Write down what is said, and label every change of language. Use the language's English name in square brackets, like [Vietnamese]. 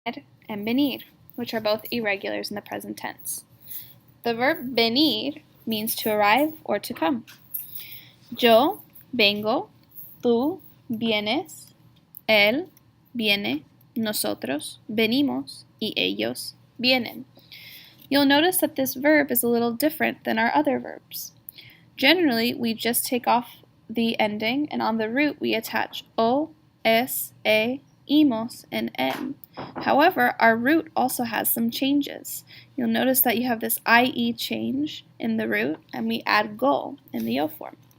[English] and venir, which are both irregulars in the present tense. The verb venir means to arrive or to come. [Spanish] Yo vengo, tú vienes, él viene, nosotros venimos, y ellos vienen. [English] You'll notice that this verb is a little different than our other verbs. Generally, we just take off the ending, and on the root we attach o, es, e, imos, and en. However, our root also has some changes. You'll notice that you have this ie change in the root, and we add go in the o form.